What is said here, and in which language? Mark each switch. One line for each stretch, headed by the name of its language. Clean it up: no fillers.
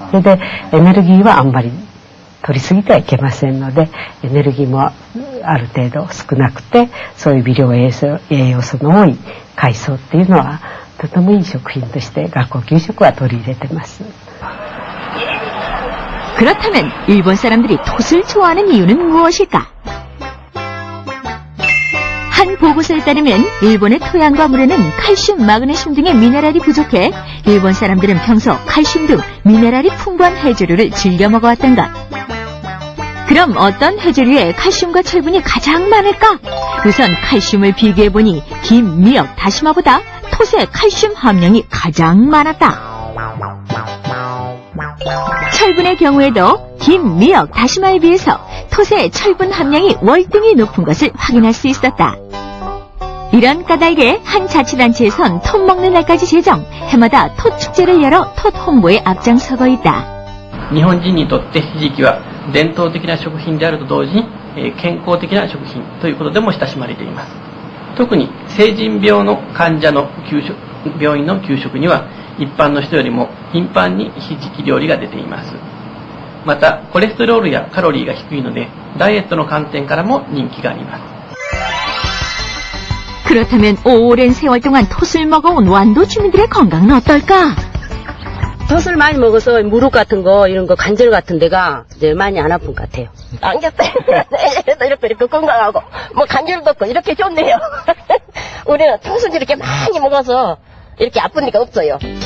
Japanese: それでエネルギーはあんまり取りすぎてはいけませんので、エネルギーもある程度少なくて、そういう微量栄養素の多い海藻っていうのはとてもいい食品として学校給食は取り入れてます。
Korean: 그렇다면 일본 사람들이 톳을 좋아하는 이유는 무엇일까? 한 보고서에 따르면 일본의 토양과 물에는 칼슘, 마그네슘 등의 미네랄이 부족해 일본 사람들은 평소 칼슘 등 미네랄이 풍부한 해조류를 즐겨 먹어왔던 것. 그럼 어떤 해조류에 칼슘과 철분이 가장 많을까? 우선 칼슘을 비교해보니 김, 미역, 다시마보다 톳의 칼슘 함량이 가장 많았다. 철분의 경우에도 김, 미역, 다시마에 비해서 톳의 철분 함량이 월등히 높은 것을 확인할 수 있었다. 이런 까닭에 한 자치단체에선 톳 먹는 날까지 제정, 해마다 톳 축제를 열어 톳 홍보에 앞장서고 있다.
Japanese: 日本人にとってひじきは伝統的な食品であると同時に健康的な食品ということでも親しまれています。特に成人病の患者の病院の給食には一般の人よりも頻繁にひじき料理が出ています。またコレステロールやカロリーが低いのでダイエットの観点からも人気があります。
Korean: 그렇다면 오랜 세월 동안 톳을 먹어온 완도 주민들의 건강은 어떨까? 톳을 많이 먹어서 무릎 같은 거 이런 거 관절 같은 데가 이제 많이 안 아픈 것 같아요. 안겼어요. 이렇게 건강하고 뭐 관절도 없고 이렇게 좋네요. 우리는 톳을 이렇게 많이 먹어서 이렇게 아픈 데가 없어요.